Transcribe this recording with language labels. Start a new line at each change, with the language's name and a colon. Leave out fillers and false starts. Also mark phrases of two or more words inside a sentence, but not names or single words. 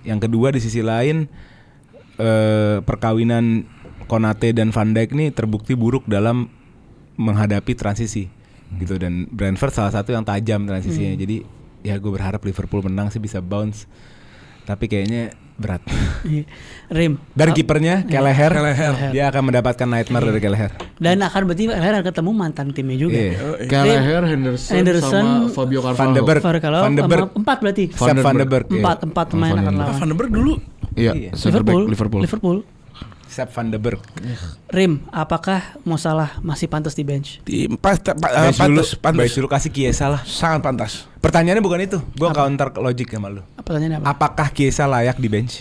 Indonesian: Yang kedua di sisi lain perkawinan Konate dan Van Dijk ini terbukti buruk dalam menghadapi transisi gitu, dan Brentford salah satu yang tajam transisinya. Jadi ya gue berharap Liverpool menang sih, bisa bounce, tapi kayaknya berat. Rim. Dan kipernya Kelleher, Kelleher. dia akan mendapatkan nightmare dari Kelleher. Dan akan berarti akhirnya ketemu mantan timnya juga. Iya. Kelleher, Henderson sama Fabio Carvalho. Van de Beek. Kalau Van de Beek. 4 berarti. Sepp Van de Beek. Empat pemain akan lawan. Van de Beek dulu. Iya, Liverpool. Sepp Van de Beek. Rim, apakah Mo Salah masih pantas di bench? Pantas dulu kasih Chiesa lah. Sangat pantas. Pertanyaannya bukan itu. Gue
English: counter logik
Indonesian: sama lu. Pertanyaannya apa? Apakah Chiesa layak di bench?